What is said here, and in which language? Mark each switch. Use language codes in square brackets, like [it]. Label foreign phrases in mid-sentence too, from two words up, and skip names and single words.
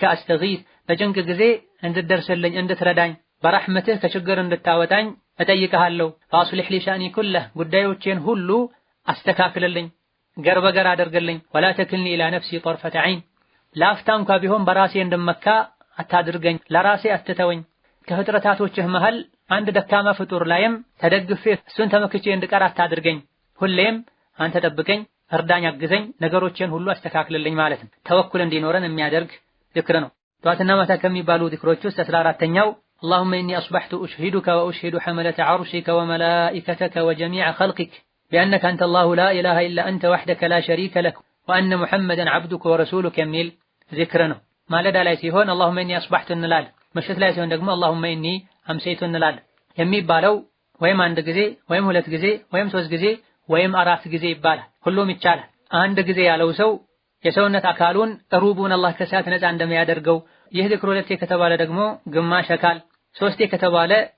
[am] አስተጊት በጭንቅ ጊዜ እንድትደርስልኝ እንድትረዳኝ በረሕመትህ ከችግር እንድታወጣኝ እጠይቅሃለሁ። [ar] فأصلح لي شأني كله [am] ጉዳዮቼን ሁሉ አስተካክልልኝ ገር በገር አድርግልኝ። [ar] ولا تكلني إلى نفسي طرفة عين [am] ላፍታ እንኳ ቢሆን በራሴ እንድመካ አታድርገኝ፣ ለራሴ አትተወኝ። ከፍጥረታቶችህ መሃል አንድ ደካማ ፍጡር ላይም ተደግፌ እሱን ተመክቼ እንድቀር አታድርገኝ። ሁሌም አንተ ጠብቀኝ፣ እርዳኝ፣ አግዘኝ፣ ነገሮቼን ሁሉ አስተካክልልኝ ማለት ነው። ተወኩል እንዲኖረን የሚያደርግ ዝክር ነው። ጠዋትና ማታ ከሚባሉ ዝክሮች [ar] ውስጥ 14ኛው اللهم إني أصبحت أشهدك وأشهد حملة عرشك وملائكتك وجميع خلقك بأنك أنت الله لا إله إلا أنت وحدك لا شريك لك وأن محمدا عبدك ورسولك [am] የሚል ذكر ነው። ማለዳ ላይ ሲሆን [ar] اللهم إني أصبحت [am] እንላለን። ምሽት ላይ ሲሆን ደግሞ [ar] اللهم إني أمسيت [am] እንላለን። የሚባለው ወይም አንድ ጊዜ ወይም ሁለት ጊዜ ወይም 3 ጊዜ ወይም 4 ጊዜ ይባላል። ሁሉም ይቻላል። አንድ ጊዜ ያለው ሰው የሰውነት አካሉን ሩቡን አላህ ከእሳት ነፃ እንደሚያደርገው ይህ ዚክር ሁለቴ ከተባለ ደግሞ ግማሽ አካል፣ ሶስቴ ከተባለ